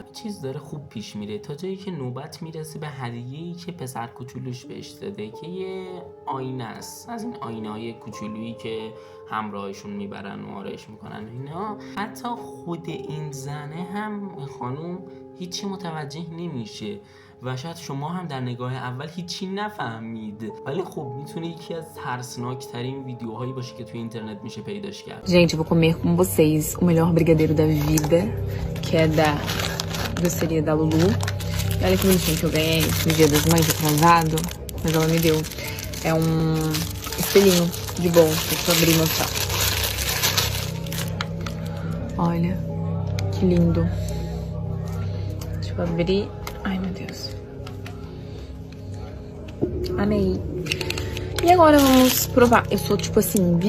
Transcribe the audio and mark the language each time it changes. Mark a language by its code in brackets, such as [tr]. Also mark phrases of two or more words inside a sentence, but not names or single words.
[fa] چیز داره خوب پیش میره تا جایی که نوبت میرسه به هدیه‌ای که پسر کوچولوش بهش داده که یه آینه است، از این آینه های کوچولویی که همراهشون میبرن و آرایش میکنن اینا. حتی خود این زنه هم خانوم هیچی متوجه نمیشه و شاید شما هم در نگاه اول هیچی نفهمید، ولی خب میتونه یکی از ترسناک ترین ویدیوهایی باشه که توی اینترنت میشه پیداش کرد. [pt] Gente, eu vou comer com vocês o melhor brigadeiro da vida, que é da doceria da Lulu. E olha que bonitinho que eu ganhei no Dia das Mães, atrasado, mas ela me deu. É um espelhinho de bom, deixa eu abrir e mostrar. Olha, que lindo. Deixa eu abrir. Ai, meu Deus. Amei. E agora vamos provar. Eu sou, tipo assim,